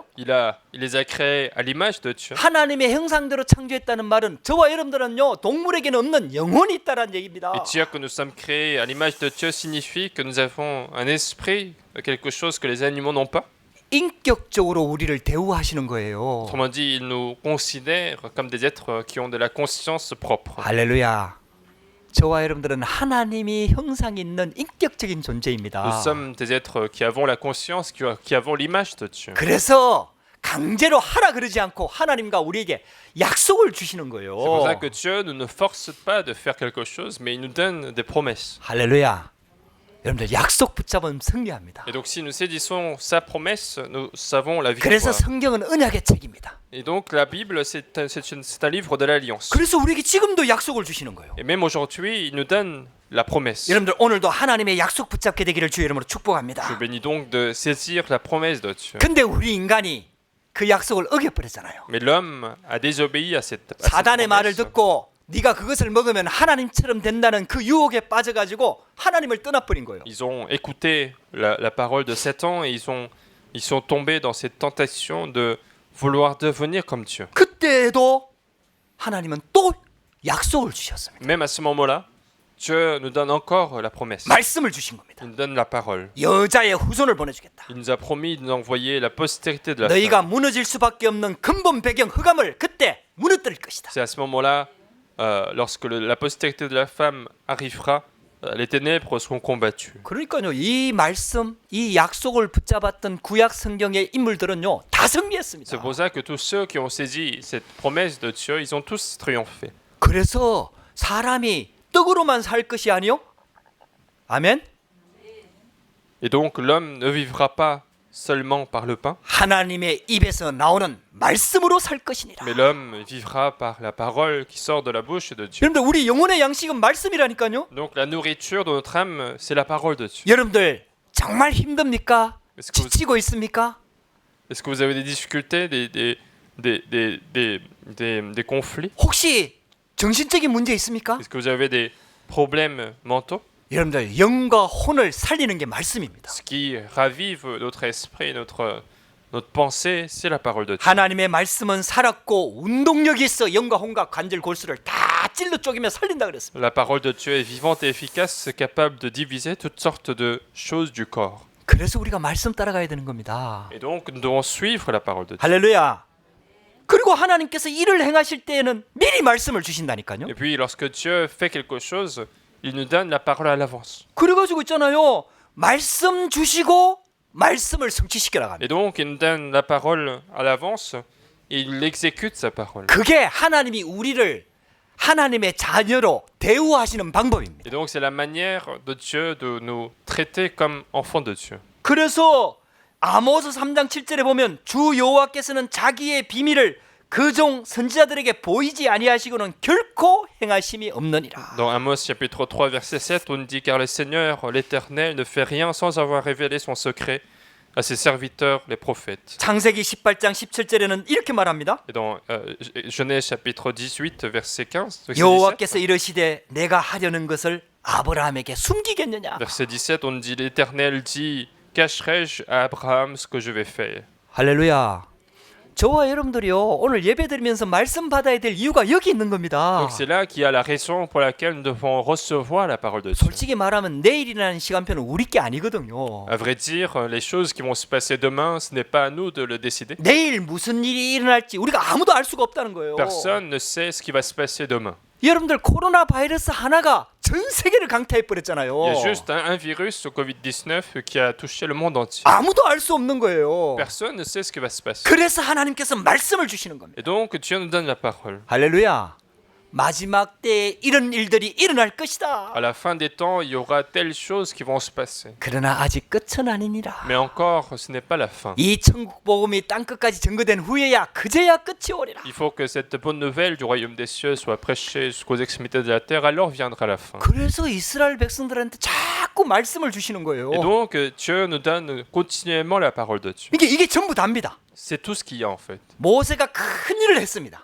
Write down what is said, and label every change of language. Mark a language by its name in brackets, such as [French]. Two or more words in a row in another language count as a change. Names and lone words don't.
[French] Il les a créés à l'image de Dieu. [Korean] 하나님의 형상대로 창조했다는 말은 저와 여러분들은요 동물에게는 없는 영혼이 있다라는 얘기입니다. [French] Et dire que nous sommes créés à l'image de Dieu signifie que nous avons un esprit, quelque chose que les animaux n'ont pas. [Korean] 인격적으로 우리를 대우하시는 거예요. [French] Autrement dit, il nous considère comme des êtres qui ont de la conscience propre. [Korean] 할렐루야. 저와 여러분들은 하나님이 형상 있는 인격적인 존재입니다. [French] Nous sommes des êtres qui avons la conscience, qui avons l'image de Dieu. [Korean] 그래서 강제로 하라 그러지 않고 하나님과 우리에게 약속을 주시는 거예요. [French] C'est pour ça que Dieu ne nous force pas de faire quelque chose, mais il nous donne des promesses. [Korean] 할렐루야. 여러분들 약속 붙잡으면 승리합니다. [French] Et donc si nous saisissons sa promesse, nous avons la [Korean] 그래서 [French] victoire. [Korean] 성경은 언약의 책입니다. [French] Et donc la Bible, c'est un livre de l'Alliance. [Korean] 그래서 우리에게 지금도 약속을 주시는 거예요. [French] Et même aujourd'hui, il nous donne la promesse. [Korean] 여러분들 오늘도 하나님의 약속 붙잡게 되기를 주의 이름으로 [French] Je [Korean] 축복합니다. [French] vous bénis donc de saisir la promesse de Dieu. [Korean] 근데 우리 인간이 그 약속을 어겨버렸잖아요. [French] Mais l'homme a désobéi à cette [Korean] 사단의 말을 [French] promesse. [Korean] 듣고 네가 그것을 먹으면 하나님처럼 된다는 그 유혹에 빠져가지고 하나님을 떠나버린 거예요. [French] Ils ont écouté la parole de Satan et ils sont tombés dans cette tentation de vouloir devenir comme Dieu. [Korean] 그때에도 하나님은 또 약속을 주셨습니다. [French] Même à ce moment-là, Dieu nous donne encore la promesse. [Korean] 말씀을 주신 겁니다. [French] Il nous donne la parole. [Korean] 여자의 후손을 보내주겠다. [French] Il nous a promis de nous envoyer la postérité de la [Korean] 너희가 [French] femme. [Korean] 무너질 수밖에 없는 근본 배경 흑암을 그때 무너뜨릴 것이다. [French] C'est à ce moment-là, lorsque la postérité de la femme arrivera, les ténèbres seront combattues. [Korean] 그러니까요, 이 말씀, 이 약속을 붙잡았던 구약 성경의 인물들은요, 다 승리했습니다. [French] C'est pour ça que tous ceux qui ont saisi cette promesse de Dieu, ils ont tous triomphé. [Korean] 그래서 사람이 떡으로만 살 것이 아니요. 아멘. [French] Et donc l'homme ne vivra pas seulement par le pain, [Korean] 하나님의 입에서 나오는 말씀으로 살 것이니라. [French] mais l'homme vivra par la parole qui sort de la bouche de Dieu. [Korean] 여러분들 우리 영혼의 양식은 말씀이라니까요. [French] Donc la nourriture de notre âme, c'est la parole de Dieu. [Korean] 여러분들 정말 힘듭니까? [French] Est-ce que vous, [Korean] 지치고 있습니까? [French] est-ce que vous avez des difficultés, des conflits? [Korean] 혹시 정신적인 문제 있습니까? [French] Est-ce que vous avez des problèmes mentaux? [Korean] 여러분들 영과 혼을 살리는 게 말씀입니다. [French] Ce qui ravive notre esprit, notre pensée, c'est la parole de Dieu. [Korean] 하나님의 말씀은 살았고 운동력이 있어 영과 혼과 관절 골수를 다 찔러 쪼개며 살린다 그랬습니다. [French] La parole de Dieu est vivante et efficace, capable de diviser toutes sortes de choses du corps. [Korean] 그래서 우리가 말씀 따라가야 되는 겁니다. [French] Et donc nous devons suivre la parole de Dieu. [Korean] 할렐루야. 그리고 하나님께서 일을 행하실 때에는 미리 말씀을 주신다니까요. [French] Et puis lorsque Dieu fait quelque chose, il nous donne la parole à l'avance. [Korean] 그래가지고 있잖아요. 말씀 주시고 말씀을 성취시켜라 합니다. [French] Et donc il nous donne la parole à l'avance et il exécute sa parole. [Korean] 그게 하나님이 우리를 하나님의 자녀로 대우하시는 방법입니다. [French] Et donc c'est la manière de Dieu de nous traiter comme enfants de Dieu. [Korean] 그래서 아모스 3장 7절에 보면 주 여호와께서는 자기의 비밀을 그종 선지자들에게 보이지 아니하시고는 결코 행하심이 없느니라. [French] Dans Amos chapitre 3 verset 7, on dit car le Seigneur, l'Éternel, ne fait rien sans avoir révélé son secret à ses serviteurs les prophètes. [Korean] 창세기 18장 17절에는 이렇게 말합니다. [French] Et dans Genèse chapitre 18 verset 15, verset 17, [Korean] 여호와께서 이르시되 내가 하려는 것을 아브라함에게 숨기겠느냐. [French] verset 17, on dit l'Éternel dit cacherai-je à Abraham ce que je vais faire. [Korean] 할렐루야. 저와 여러분들이요 오늘 예배드리면서 말씀 받아야 될 이유가 여기 있는 겁니다. [French] Donc c'est là qu'il y a la raison pour laquelle nous devons recevoir la parole de Dieu. [Korean] 솔직히 말하면 내일이라는 시간표는 우리 게 아니거든요. [French] À vrai dire, les choses qui vont se passer demain, ce n'est pas à nous de le décider. [Korean] 내일 무슨 일이 일어날지 우리가 아무도 알 수가 없다는 거예요. [French] Personne ne sait ce qui va se passer demain. [Korean] 여러분들 코로나 바이러스 하나가 전 세계를 강타해 버렸잖아요. [French] Il y a juste un virus, le Covid-19, qui a touché le monde entier. [Korean] 아무도 알 수 없는 거예요. [French] Personne ne sait ce qui va se passer. [Korean] 그래서 하나님께서 말씀을 주시는 겁니다. [French] Et donc, Dieu nous donne la parole. [Korean] 할렐루야. 마지막 때에 이런 일들이 일어날 것이다. [French] À la fin des temps, il y aura telles choses qui vont se passer. [Korean] 그러나 아직 끝은 아니니라. [French] Mais encore, ce n'est pas la fin. [Korean] 이 천국 복음이 땅 끝까지 전거된 후에야 그제야 끝이 오리라. [French] Il faut que cette bonne nouvelle du royaume des cieux soit prêchée jusqu'aux extrémités de la terre, alors viendra la fin. [Korean] 그래서 이스라엘 백성들한테 자꾸 말씀을 주시는 거예요. [French] Et donc, Dieu nous donne continuellement la parole de Dieu. [Korean] 이게 전부 답니다. [French] C'est tout ce qu'il y a en fait. [Korean] 모세가 큰 일을 했습니다.